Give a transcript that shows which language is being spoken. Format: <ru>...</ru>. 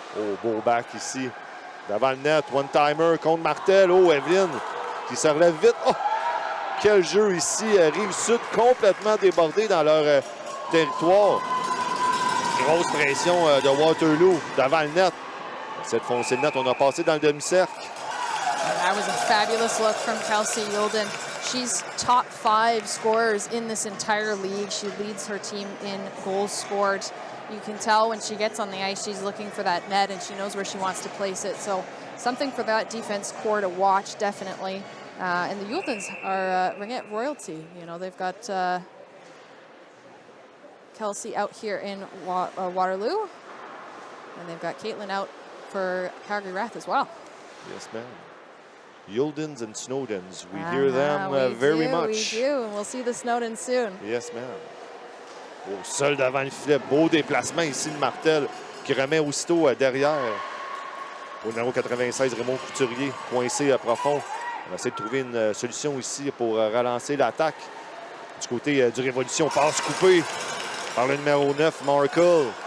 <fr>Oh, beau back ici. Devant le net. One-timer contre Martel. Oh, Evelyne qui se relève vite. Oh! Quel jeu ici. Rive-Sud complètement débordé dans leur territoire. Grosse pression de Waterloo devant le net. Cette foncée de net, on a passé dans le demi-cercle.</fr> <en>That was a fabulous look from Kelsey Youlden. She's top 5 scorers in this entire league. She leads her team in goals scored. You can tell when she gets on the ice, she's looking for that net and she knows where she wants to place it. So something for that defense core to watch, definitely. And the Youldens are Ringette royalty. You know, they've got Kelsey out here in Waterloo. And they've got Caitlin out for Calgary Wrath as well. Yes, ma'am. Youldens and Snowdens. We hear them very much. We do, and we'll see the Snowdens soon. Yes, ma'am.</en> <fr>Oh, seul devant le filet. Beau déplacement ici de Martel qui remet aussitôt derrière. Au numéro 96, Raymond Couturier, coincé à profond. On va essayer de trouver une solution ici pour relancer l'attaque. Du côté du Révolution, passe coupée par le numéro 9, Markle.</fr>